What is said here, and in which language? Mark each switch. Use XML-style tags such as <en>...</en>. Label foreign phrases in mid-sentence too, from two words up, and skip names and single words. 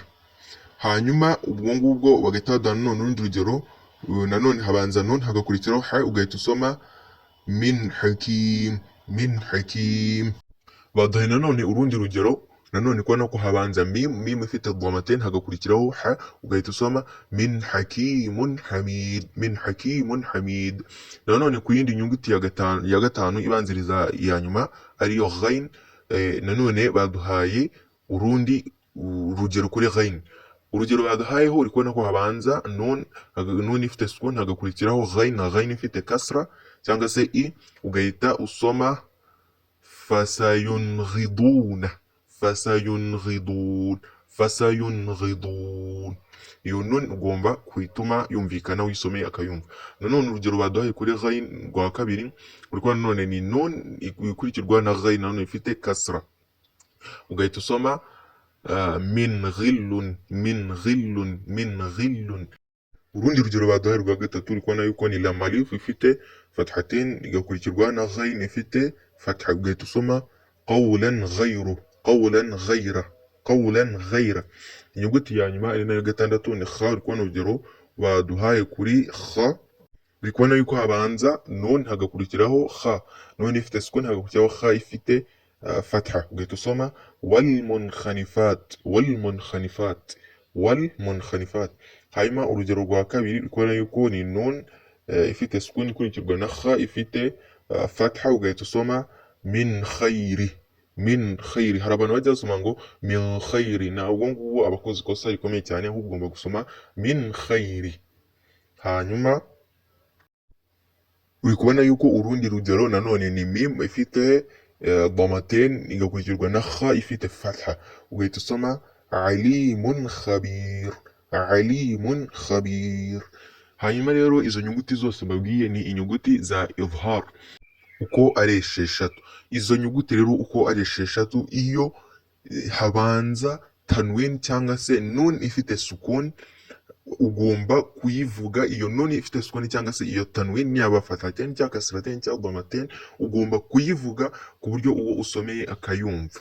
<rw>Hanyuma ubwo ngubwo bagahita baduha nanone urundi rugero, nanone habanza nun hagakurikiraho ha, ugahita usoma</rw> <ar>مِنْ حَكِيمٍ.</ar> <rw>Baduhaye nanone urundi rugero nanone kubona ko habanza mim ifite domaten hagakurikiraho ha, ugahita usoma</rw> <ar>مِنْ حَكِيمٍ حَمِيدٍ.</ar> <rw>Nanone ku yindi nyuguti ya gatanu ibanziriza iya nyuma ariyo ghain, nanone baduhaye urundi urugero kuri ghain. Urugero baduhayeho uri kubona ko habanza nun ifite sukun hagakurikiraho ghain, na ghain ifite kasra cyangwa se i, ugahita usoma fasayunghidun. Iyo nun ugomba kuituma yumvikana wisomeye akayumva. Nanone urugero baduhaye kuri ghain rwa kabiri uri kubona nanone ni nun ikurikirwa na ghain nanone ifite kasra, ugahita usoma</rw> <ar>مِنْ غِلٍّ، مِنْ غِلٍّ، مِنْ غِلٍّ.</ar> <rw>urundi rugero baduhaye rwa gatatu uri kubona yuko ni lam alif ifite fathatain igakurikirwa na ghain ifite fatha, ugahita usoma</rw> <ar>قَوْلًا غَيْرُ، قَوْلًا غَيْرَ، قَوْلًا غَيْرَ.</ar> <rw>inyuguti ya nyuma ari nayo gatandatu ni kha, uri kubona urugero baduhaye kuri kha, uri kubona yuko habanza nun hagakurikiraho kha, nun ifite sukun hagakurikiraho kha ifite fatha, ugahita usoma</rw> <ar>وَالْمُنْخَنِقَةُ، وَالْمُنْخَنِقَةُ، وَالْمُنْخَنِقَةُ.</ar> <rw>hanyuma urugero rwa kabiri uri kubona yuko ni nun ifite sukun ikurikirwa na kha ifite fatha, ugahita usoma</rw> <ar>مِنْ خَيْرٍ، مِنْ خَيْرٍ.</ar> <rw>hari abantu bajya basoma ngo</rw> <ar>مِنْ خَيْرٍ,</ar> <rw>ntabwo ngubu abakoze ikosa rikomeye cyane, ahubwo ugomba gusoma</rw> <ar>مِنْ خَيْرٍ.</ar> <rw>hanyuma uri kubona yuko urundi rugero nanone ni mim ifite damatain igakurikirwa na kha ifite fatha, ugahita usoma</rw> <ar>عَلِيمٌ خَبِيرٌ، عَلِيمٌ خَبِيرٌ.</ar> <rw>hanyuma rero izo nyuguti zose babwiye ni inyuguti za izhar uko ari esheshatu. izo nyuguti rero uko ari esheshatu, iyo habanza tanwin cyangwa se nun ifite sukun, ugomba kuyivuga iyo nuni ifite sukuni cyangwa se iyo tanwin, yaba fathatain cyangwa kasratain cyangwa damatain, ugomba kuyivuga ku buryo uwo usomeye akayumva.</rw>